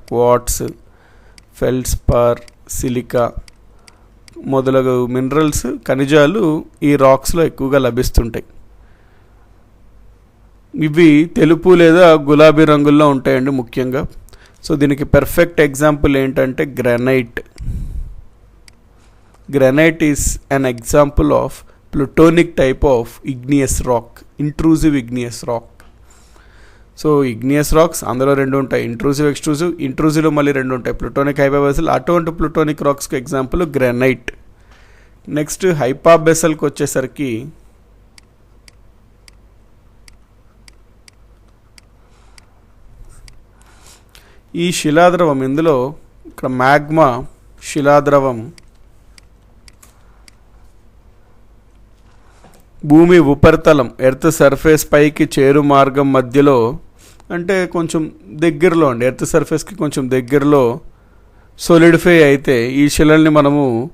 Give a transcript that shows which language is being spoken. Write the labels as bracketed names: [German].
[Telugu] Quartz, feldspar, silica మొదలగు minerals, ఖనిజాలు ఈ రాక్స్లో ఎక్కువగా లభిస్తుంటాయి. ఇవి తెలుపు లేదా గులాబీ రంగుల్లో ఉంటాయండి ముఖ్యంగా. సో దీనికి పర్ఫెక్ట్ ఎగ్జాంపుల్ ఏంటంటే granite. [English] Granite is an example of plutonic type of igneous rock, intrusive igneous rock. [Telugu] So igneous rocks అందులో 2 ఉంటాయి, ఇంట్రూజివ్, ఎక్స్ట్రూజివ్. ఇంట్రూజివ్లో మళ్ళీ 2 ఉంటాయి, ప్లూటోనిక్, హైపాబేసల్. అటువంటి ప్లూటోనిక్ రాక్స్కి ఎగ్జాంపుల్ గ్రానైట్. నెక్స్ట్ హైపాబేసల్కి వచ్చేసరికి ఈ శిలాద్రవం, ఇందులో ఇక్కడ మ్యాగ్మా శిలాద్రవం భూమి ఉపరితలం ఎర్త్ సర్ఫేస్ పైకి చేరు మార్గం మధ్యలో, అంటే కొంచెం దగ్గరలో అండి, ఎర్త్ సర్ఫేస్కి కొంచెం దగ్గరలో సోలిడిఫై అయితే ఈ శిలల్ని మనము